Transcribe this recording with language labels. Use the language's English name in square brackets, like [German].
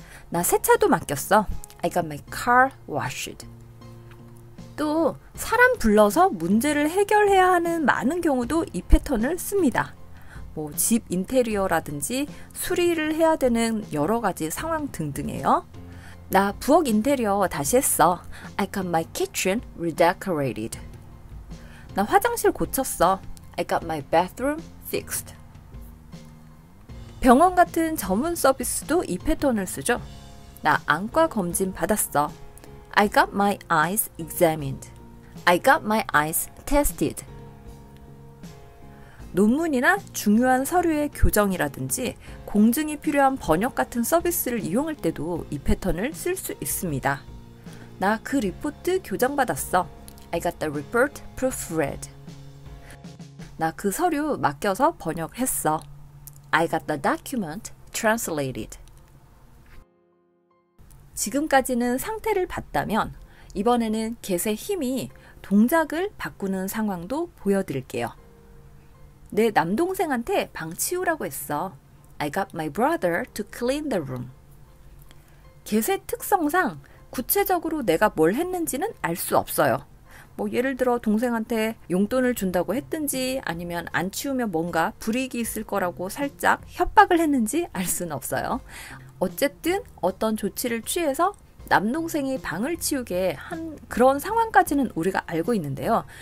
[Korean] 나 세차도 맡겼어. [English] I got my car washed. [Korean] 또 사람 불러서 문제를 해결해야 하는 많은 경우도 이 패턴을 씁니다. 뭐 집 인테리어라든지 수리를 해야 되는 여러 가지 상황 등등이에요. 나 부엌 인테리어 다시 했어. [English] I got my kitchen redecorated. [Korean] 나 화장실 고쳤어. [English] I got my bathroom fixed. [Korean] 병원 같은 전문 서비스도 이 패턴을 쓰죠. 나 안과 검진 받았어. [English] I got my eyes examined. I got my eyes tested. [Korean] 논문이나 중요한 서류의 교정이라든지 공증이 필요한 번역 같은 서비스를 이용할 때도 이 패턴을 쓸 수 있습니다. 나 그 리포트 교정받았어. [English] I got the report proofread. [Korean] 나 그 서류 맡겨서 번역했어. [English] I got the document translated. [Korean] 지금까지는 상태를 봤다면 이번에는 get의 힘이 동작을 바꾸는 상황도 보여드릴게요. 내 남동생한테 방 치우라고 했어. [English] I got my brother to clean the room. [Korean] get의 특성상 구체적으로 내가 뭘 했는지는 알 수 없어요. 뭐 예를 들어 동생한테 용돈을 준다고 했든지 아니면 안 치우면 뭔가 불이익이 있을 거라고 살짝 협박을 했는지 알 수는 없어요. 어쨌든 어떤 조치를 취해서 남동생이 방을 치우게 한 그런 상황까지는 우리가 알고 있는데요.